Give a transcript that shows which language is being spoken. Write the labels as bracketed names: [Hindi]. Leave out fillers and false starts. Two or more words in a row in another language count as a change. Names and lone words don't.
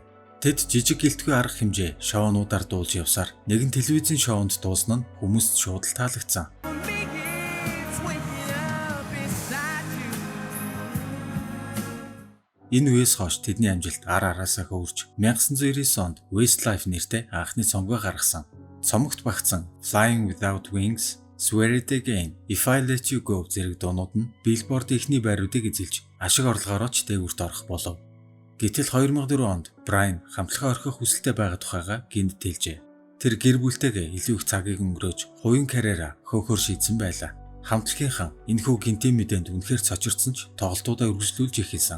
[Mongolian] Тэд жижиг гэлтгүй арга хэмжээ шоунуудаар дуулж явсаар нэгэн телевизийн шоунд дуусан нь хүмүүст шууд л таалагдсан. Энэ үеэс хойш тэдний амжилт ар араасаа хөвөрч 1999 онд Westlife нэртэй анхны цомгоо гаргасан. Цомогт багтсан Flying Without Wings, Swear It Again, If I Let You Go зэрэг дуунууд нь Billboard ихний байруудыг эзэлж ашиг орлогоороо ч дээгүүрт орох болов. Гэтэл 2004 онд Брайан хамтлагаа орхих хүсэлтэй байгаа тухайга гинт тэлжээ. Тэр гэр бүлтэйгээ илүү их цагийг өнгөрөөж хувийн карьераа хөөхөр шийдсэн байлаа. Хамтлагийнхан энэхүү гинтийн мэдээнд үнэхээр цочирдсан ч тоглолтуудаа үргэлжлүүлж эхэлсэн.